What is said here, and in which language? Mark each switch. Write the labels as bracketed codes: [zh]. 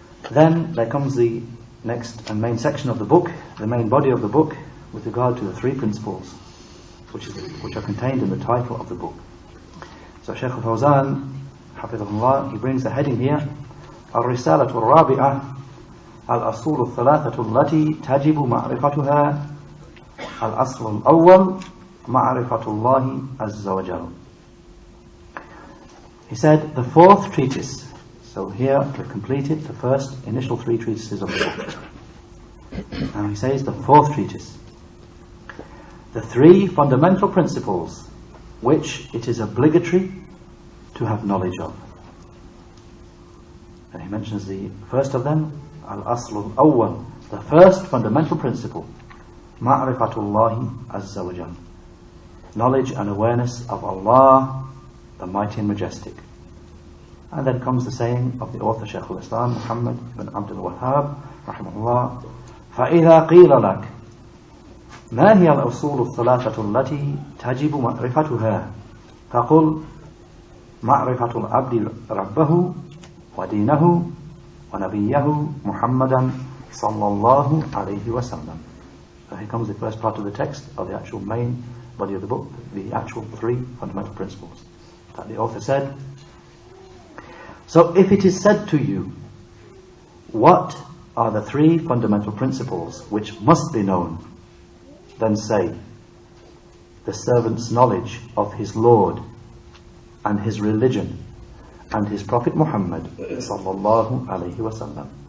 [en] Then there comes the next and main section of the book, the main body of the book, with regard to the three principles which are contained in the title of the book. So Sheikh Al-Fawzan, Hafidhahullah, he brings the heading here, [ar] الرسالة الرابعة الأصول الثلاثة التي تجب معرفتها. الأصل الأول معرفة الله عز وجل. [en] He said the fourth treatise. So here we've completed the first initial three treatises of the book. And he says the fourth treatise, the three fundamental principles which it is obligatory to have knowledge of. And he mentions the first of them, Al-Asl Al-Awwal, the first fundamental principle, Ma'rifatullahi Azza wa Jal, knowledge and awareness of Allah, the Mighty and Majestic. And then comes the saying of the author Shaykh al-Islam Muhammad ibn Abdul Wahhab rahimahullah, [ar] فَإِذَا قِيلَ لَكَ مَا هِيَ الْأُصُولُ الثَّلَاثَةُ الَّتِي تَجِبُ مَعْرِفَتُهَا فَقُلْ مَعْرِفَةُ الْعَبْدِ رَبَّهُ وَدِينَهُ وَنَبِيَّهُ مُحَمَّدًا صَلَّى اللَّهُ عَلَيْهِ وَسَلَّمَ. [en] So here comes the first part of the text of the actual main body of the book, the actual three fundamental principles that the author said. So if it is said to you, what are the three fundamental principles which must be known, then say, the servant's knowledge of his Lord and his religion and his Prophet Muhammad sallallahu alayhi wasallam.